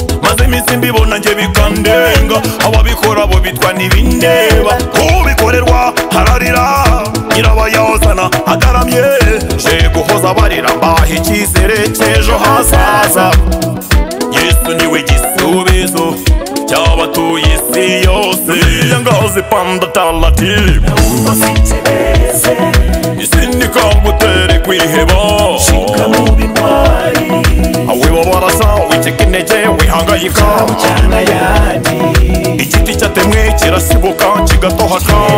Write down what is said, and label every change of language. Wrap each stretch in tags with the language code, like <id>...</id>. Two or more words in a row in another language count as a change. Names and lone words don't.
<rw>Maze iminsi mbibona njye bikandenga. Ababikora bo bitwa ntibindeba. Kubikorerwa hararira. Nyirabayazana agaramye. Je guhoza barira, mbaha icyizere cy'ejo hazaza. Yesu niwe gisubizo cy'abatuye isi yose.</rw> <sw>Iya ngazi panda taratibu.</sw> <rw>Isi nikagutere kwiheba. Awe babarasa, wicika intege, wihangayika. Igiti cyatemwe kirasibuka, kigatohaka.</rw>